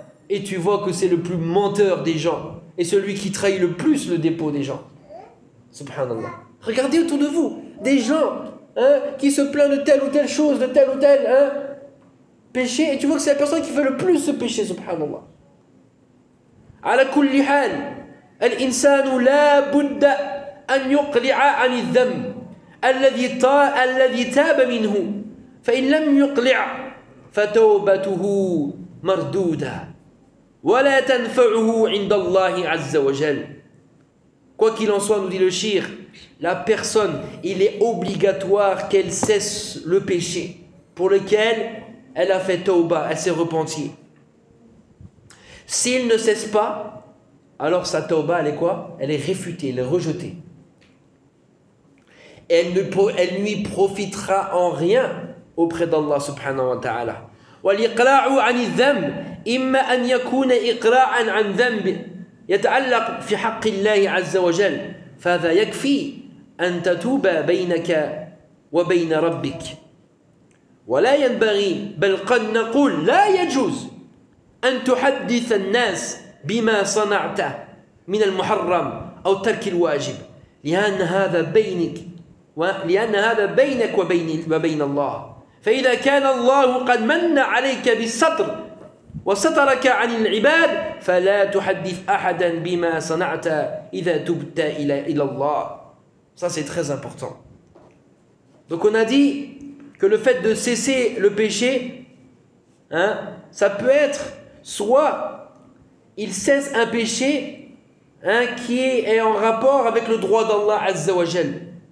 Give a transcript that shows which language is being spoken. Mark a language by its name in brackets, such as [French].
[French] Et tu vois que c'est le plus menteur des gens. Et celui qui trahit le plus le dépôt des gens. Subhanallah. Regardez autour de vous. Des gens, hein, qui se plaint de telle ou telle chose, de tel ou tel, hein, péché. Et tu vois que c'est la personne qui fait le plus ce péché. Subhanallah. [Arabic] Ala kulli hal, al-insanu la budda أن يقلع عن الذنب الذي تاب منه فإن لم يقلع فتوبته مردودة ولا تنفعه عند الله عز وجل. [French] Quoi qu'il en soit, nous dit le Cheikh, la personne, il est obligatoire qu'elle cesse le péché pour lequel elle a fait tauba, elle s'est repentie. S'il ne cesse pas, alors sa tauba, elle est quoi? Elle est réfutée, elle est rejetée. Elle ne lui profitera en rien auprès d'Allah subhanahu wa ta'ala. [Arabic] وَالْإِقْلَاعُ عَنِ الذَّنْبِ إِمَّا أَنْ يَكُونَ إِقْلَاعًا عَنْ ذَنْبِ يَتَعَلَّقْ فِي حَقِّ اللَّهِ عَزَّ وَجَلْ فَذَا يَكْفِي أَنْ تَتُوبَ بَيْنَكَ وَبَيْنَ رَبِّكَ وَلَا يَنْبَغِي بَلْ قَدْ نَقُولْ لَا يَجُوزْ أَنْ تُحَدِّثَ النَّاسِ بِمَا صَنَعْتَ مِنَ الْمُحَرَّمِ أَوْ تَرْكِ الْوَاجِبِ لِأَنَّ هَذَا بَيْنِكَ لأن هذا بينك وبين الله فإذا كان الله قد من عليك بالستر وسترك عن العباد فلا تحدث أحدا بما صنعت إذا تبت إلى الله. [French] Ça, c'est très important. Donc on a dit que le fait de cesser le péché, hein, ça peut être soit il cesse un péché, hein, qui est en rapport avec le droit d'Allah Azza wa Jal.